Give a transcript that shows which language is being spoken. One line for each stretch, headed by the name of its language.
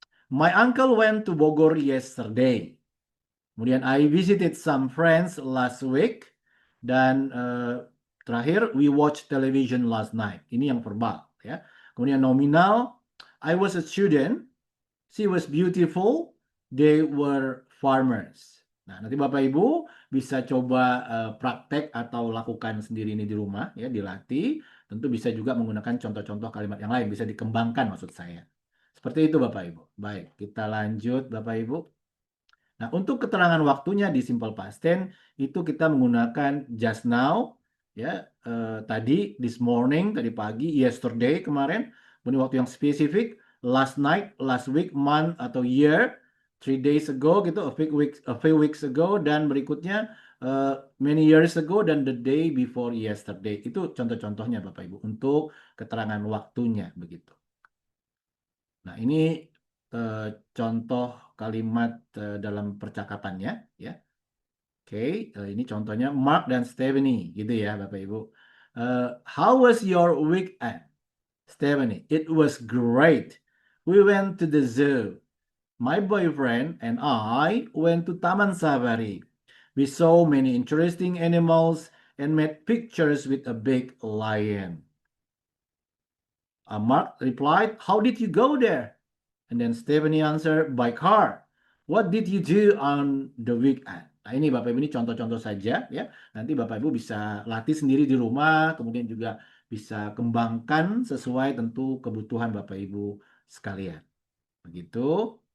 English: My uncle went to Bogor yesterday.
Indonesian: Kemudian
English: I visited some friends last week.
Indonesian: Dan terakhir
English: we watched television last night.
Indonesian: Ini yang verbal ya. Kemudian nominal,
English: I was a student. She was beautiful. They were farmers.
Indonesian: Nah, nanti Bapak Ibu bisa coba praktek atau lakukan sendiri ini di rumah ya, dilatih. Tentu bisa juga menggunakan contoh-contoh kalimat yang lain, bisa dikembangkan maksud saya. Seperti itu Bapak Ibu. Baik, kita lanjut Bapak Ibu. Nah, untuk keterangan waktunya di simple past tense itu kita menggunakan
English: just now
Indonesian: ya, tadi
English: this morning,
Indonesian: tadi pagi, yesterday kemarin, kemudian waktu yang spesifik,
English: last night, last week,
Indonesian: month atau year,
English: 3 days ago
Indonesian: gitu,
English: a few weeks ago,
Indonesian: dan berikutnya
English: many years ago
Indonesian: dan
English: the day before yesterday.
Indonesian: Itu contoh-contohnya Bapak Ibu untuk keterangan waktunya begitu. Nah, ini contoh kalimat dalam percakapannya ya. Oke, ini contohnya Mark dan Stephanie gitu ya Bapak Ibu.
English: How was your weekend, Stephanie? It was great. We went to the zoo. My boyfriend and I went to Taman Safari. We saw many interesting animals and made pictures with a big lion. Mark replied, how did you go there? And then Stephanie answered, by car. What did you do on the weekend?
Indonesian: Nah, ini Bapak Ibu ini contoh-contoh saja ya. Nanti Bapak Ibu bisa latih sendiri di rumah, kemudian juga bisa kembangkan sesuai tentu kebutuhan Bapak Ibu sekalian. Begitu.